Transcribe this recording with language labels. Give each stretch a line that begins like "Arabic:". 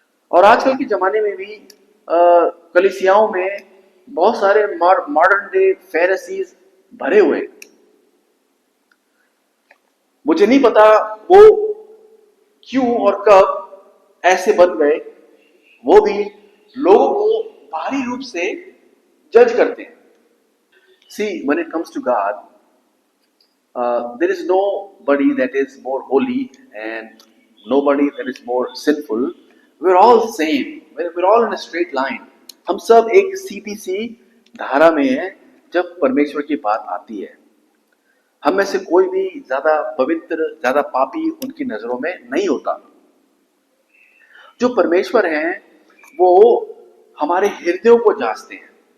Hindi: और आजकल के जमाने में भी कलीसियाओं में बहुत सारे मॉडर्न डे फैरिसीज भरे हुए। मुझे नहीं पता वो क्यों और कब ऐसे बन गए। वो भी लोगों को भारी रूप से जज करते हैं।
English: See, when it comes to God, there is nobody that is more holy and nobody that is more sinful. We're all same. We're all in a straight line.
Hindi: हम सब एक सीधी सी धारा में हैं जब परमेश्वर की बात आती है। हम में से कोई भी ज्यादा पवित्र, ज्यादा पापी उनकी नजरों में नहीं होता। जो परमेश्वर हैं, वो हमारे हृदयों को जांचते हैं।